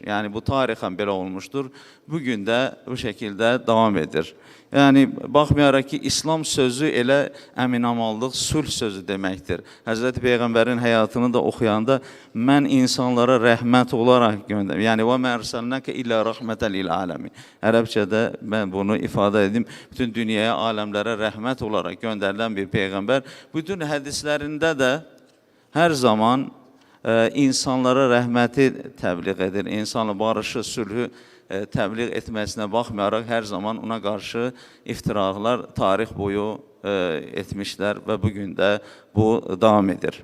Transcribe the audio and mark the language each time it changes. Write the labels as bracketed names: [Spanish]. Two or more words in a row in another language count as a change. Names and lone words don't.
[Azerbaijani] Yəni, bu tarixən belə olmuşdur. Bugün də bu şəkildə davam edir. Yəni, baxmayaraq ki, İslam sözü elə əminamallıq, sulh sözü deməkdir. Həzrəti Peyğəmbərin həyatını da oxuyanda mən insanlara rəhmət olaraq göndərim. Yəni, [Arabic] وَمَا أَرْسَلْنَكَ إِلَّا رَحْمَةً لِلْعَالَمِينَ. [Azerbaijani] Ərəbcədə mən bunu ifadə edim. Bütün dünyaya, aləmlərə rəhmət olaraq göndərilən bir Peyğəmbər. Bütün hədislərində də hər zaman insanlara rəhməti təbliğ edir, insanla barışı, sülhü təbliğ etməsinə baxmayaraq hər zaman ona qarşı iftiraqlar tarix boyu etmişlər və bugün də bu davam edir.